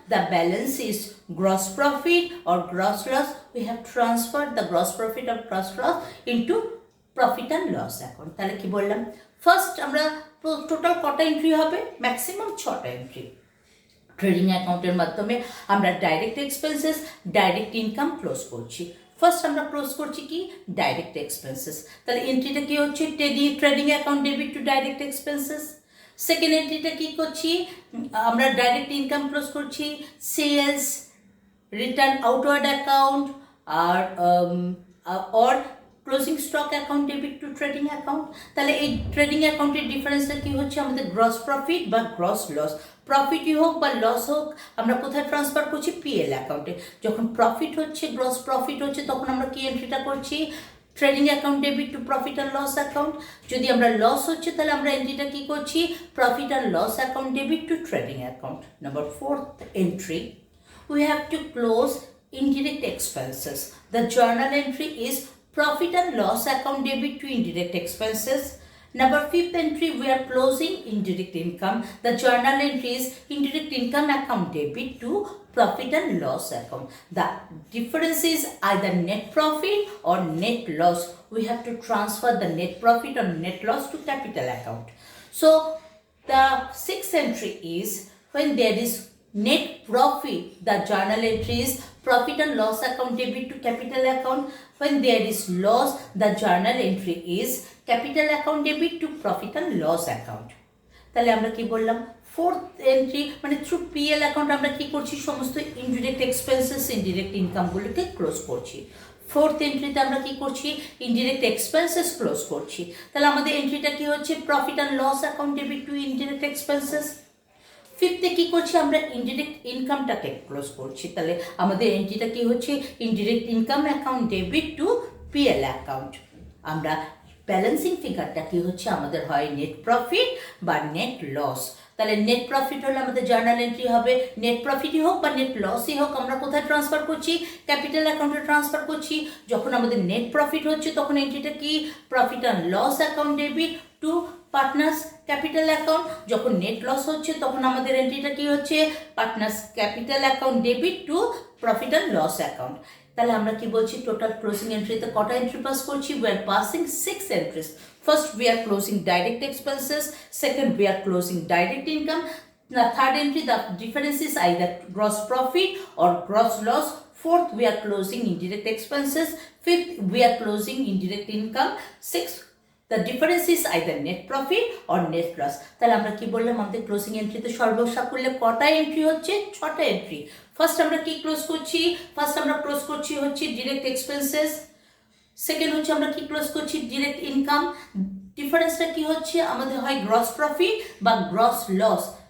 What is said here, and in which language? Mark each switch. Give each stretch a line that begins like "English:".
English: The balance is gross profit or gross loss. We have transferred the gross profit or gross loss into profit and loss account.
Bangla: তাহলে কি বললাম, first আমরা total কটা entry হবে, maximum 6টা entry. Trading অ্যাকাউন্টের মাধ্যমে আমরা direct expenses, direct income close করছি। ফার্স্ট আমরা ক্লোজ করছি কি ডাইরেক্ট এক্সপেন্সেস। তাহলে এন্ট্রিটা কি হচ্ছে trading account debit two direct expenses. Second এন্ট্রিটা কি করছি, আমরা ডাইরেক্ট ইনকাম ক্লোজ করছি সেলস, রিটার্ন আউটওয়ার্ড অ্যাকাউন্ট আর closing stock account debit two trading account. তাহলে এই ট্রেডিং অ্যাকাউন্টের ডিফারেন্সটা কি হচ্ছে, আমাদের গ্রস প্রফিট বা গ্রস লস, প্রফিটই হোক বা লস হোক আমরা কোথায় ট্রান্সফার করছি পিএল অ্যাকাউন্টে। যখন প্রফিট হচ্ছে, গ্রস প্রফিট হচ্ছে, তখন আমরা কি এন্ট্রিটা করছি trading account debit two profit and loss account. যদি আমরা লস হচ্ছে তাহলে আমরা এন্ট্রিটা কি করছি profit and loss account debit two trading account.
English: Number fourth entry, we have to close indirect expenses. The journal entry is profit and loss account debit to indirect expenses. Number fifth entry, we are closing indirect income. The journal entry is indirect income account debit to profit and loss account. The difference is either net profit or net loss. We have to transfer the net profit or net loss to capital account. So the sixth entry is when there is net profit, the journal entry is profit and loss account debit to capital account. When there is loss, the journal entry is capital account debit to profit and loss account.
Bangla: তাহলে আমরা কি বললাম, fourth entry মানে through PL account আমরা কি করছি সমস্ত indirect expenses, indirect ইনকামগুলোকে close করছি। ফোর্থ এন্ট্রিতে আমরা কি করছি ইনডিরেক্ট এক্সপেন্সেস ক্লোজ করছি। তাহলে আমাদের এন্ট্রিটা কি হচ্ছে profit and loss account debit two indirect expenses. ফিফথে কি করছি আমরা ইনডিরেক্ট ইনকামটাকে ক্লোজ করছি। তাহলে আমাদের এন্ট্রিটা কি হচ্ছে indirect income account debit two PL account. আমরা ব্যালেন্সিং ফিগারটা কি হচ্ছে আমাদের হয় নেট প্রফিট বা নেট লস। তাহলে নেট প্রফিট হলে আমাদের জার্নাল এন্ট্রি হবে নেট প্রফিটই হোক বা নেট লসই হোক আমরা কোথায় ট্রান্সফার করছি ক্যাপিটাল অ্যাকাউন্টে ট্রান্সফার করছি। যখন আমাদের নেট প্রফিট হচ্ছে তখন এন্ট্রিটা কি profit and loss account debit two partners capital account. যখন নেট লস হচ্ছে তখন আমাদের এন্ট্রিটা কি হচ্ছে partners capital account debit two profit and loss account. তাহলে আমরা কি বলছি টোটাল ক্লোজিং এন্ট্রিতে কটা এন্ট্রি পাস করছি,
English: we are passing 6 entries. First we are closing direct expenses, second we are closing direct income, the third entry the difference is either gross profit or gross loss, fourth we are closing indirect expenses, fifth we are closing indirect income, sixth the difference is either net profit or net loss.
Bangla: তাহলে আমরা কি বললাম আমাদের closing এন্ট্রিতে সর্বসাকুল্যে কটা entry হচ্ছে 6টা entry. First আমরা কি ক্লোজ করছি, ফার্স্ট আমরা ক্লোজ করছি হচ্ছে ডিরেক্ট এক্সপেন্সেস, সেকেন্ড হচ্ছে আমরা কি ক্লোজ করছি ডিরেক্ট ইনকাম। ডিফারেন্সটা কি হচ্ছে আমাদের হয় গ্রস প্রফিট বা গ্রস লস।